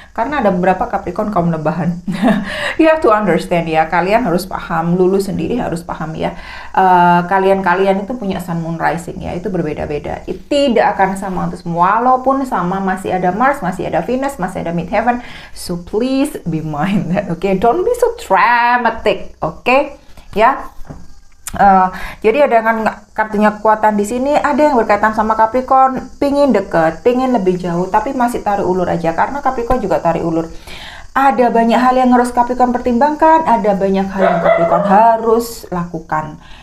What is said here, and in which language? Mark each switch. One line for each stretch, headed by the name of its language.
Indonesian: Karena ada beberapa Capricorn kaum lebahan. You have to understand ya, kalian harus paham, Lulu sendiri harus paham ya. Kalian itu punya sun moon rising ya, itu berbeda-beda. Tidak akan sama untuk semua, walaupun sama masih ada Mars, masih ada Venus, masih ada midheaven.
English: So please be mind that, okay? Don't be so dramatic, okay?
Indonesian: Ya. Jadi ada dengan kartunya kekuatan di sini, ada yang berkaitan sama Capricorn, pingin deket, pingin lebih jauh, tapi masih tarik ulur aja karena Capricorn juga tarik ulur. Ada banyak hal yang harus Capricorn pertimbangkan, ada banyak hal yang Capricorn harus lakukan.